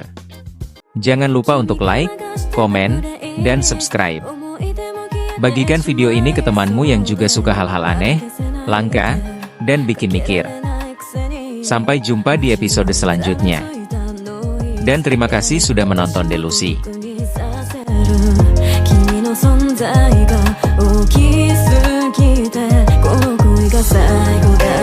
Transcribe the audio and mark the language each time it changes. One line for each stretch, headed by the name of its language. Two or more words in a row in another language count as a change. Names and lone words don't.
Indonesian: Jangan lupa untuk like, komen, dan subscribe. Bagikan video ini ke temanmu yang juga suka hal-hal aneh, langka, dan bikin mikir. Sampai jumpa di episode selanjutnya. Dan terima kasih sudah menonton Delusi.
Japanese: 君の存在が大きすぎてこの恋が最後